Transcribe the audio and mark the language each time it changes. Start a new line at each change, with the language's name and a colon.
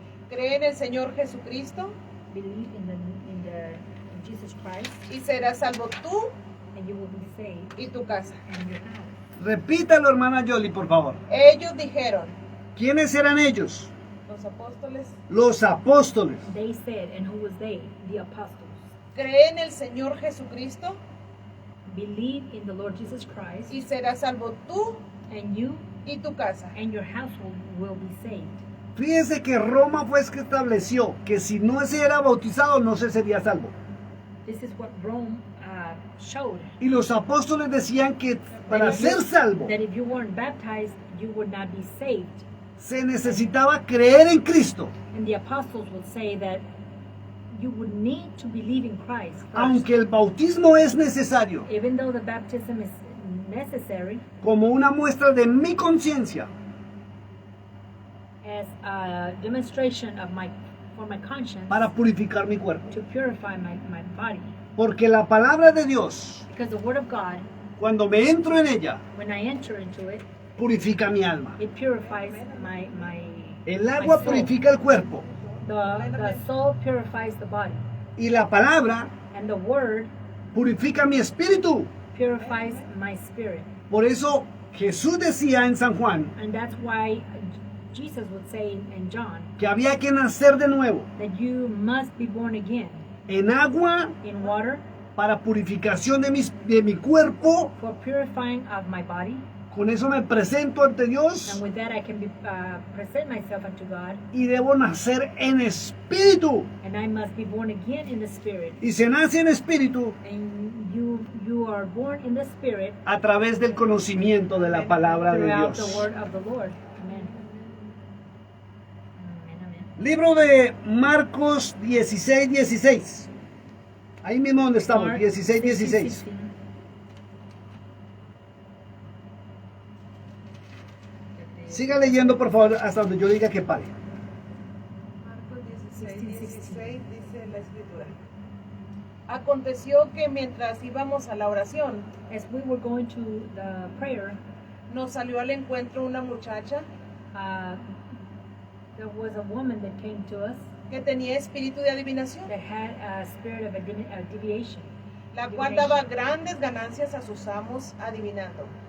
Spanish: cree en el Señor Jesucristo
English: believe in Jesus Christ,
Spanish: y serás salvo tú
English: and you will be saved
Spanish: y tu casa.
English: and your house.
Spanish: Repítalo, hermana Yoli, por favor. Ellos dijeron, ¿Quiénes eran ellos? los apóstoles, Los apóstoles.
English: They said, and who was they? The apostles.
Spanish: cree en el Señor Jesucristo
English: Believe in the Lord Jesus Christ,
Spanish: y serás salvo tú
English: and you
Spanish: y tu casa.
English: and your household will be saved.
Spanish: Fíjese que Roma fue que estableció que si no se era bautizado no se sería salvo.
English: This is what Rome showed.
Spanish: Y los apóstoles decían que para
English: That if you-
Spanish: ser salvo
English: that if you weren't baptized, you would not be saved.
Spanish: se necesitaba creer en Cristo,
English: And the apostles would say that you would need to believe in Christ first.
Spanish: aunque el bautismo es necesario,
English: Even though the baptism is necessary
Spanish: como una muestra de mi conciencia,
English: as a demonstration of for my conscience
Spanish: para purificar mi cuerpo.
English: to purify my body.
Spanish: Porque la palabra de Dios,
English: Because the word of God,
Spanish: cuando me entro en ella,
English: when I enter into it,
Spanish: purifica mi alma.
English: it purifies my
Spanish: El agua
English: my soul.
Spanish: purifica el cuerpo
English: The soul purifies the body,
Spanish: y la palabra
English: and the word
Spanish: purifica mi espíritu.
English: purifies my spirit.
Spanish: Por eso Jesús decía en San Juan
English: And that's why Jesus would say in John
Spanish: que había que nacer de nuevo
English: that you must be born again
Spanish: en agua
English: in water
Spanish: para purificación de mi cuerpo.
English: for purifying of my body.
Spanish: Con eso me presento ante Dios
English: And with that I can present myself unto God,
Spanish: y debo nacer en espíritu.
English: and I must be born again in the spirit.
Spanish: Y se nace en espíritu
English: And you are born in the spirit
Spanish: a través del conocimiento de la palabra de
English: throughout the
Spanish: Dios.
English: word of the Lord. Amen. Amen, amen.
Spanish: Libro de Marcos 16, 16. Ahí mismo donde estamos,
English: Mark 16, 16. 16.
Spanish: Siga leyendo, por favor, hasta donde yo diga que pare. Marcos 16, 16 dice la escritura. Aconteció que mientras íbamos a la oración,
English: As we were going to the prayer,
Spanish: nos salió al encuentro una muchacha
English: there was a woman that came to us
Spanish: que tenía espíritu de adivinación,
English: that had a spirit of deviation,
Spanish: la cual daba grandes ganancias a sus amos adivinando.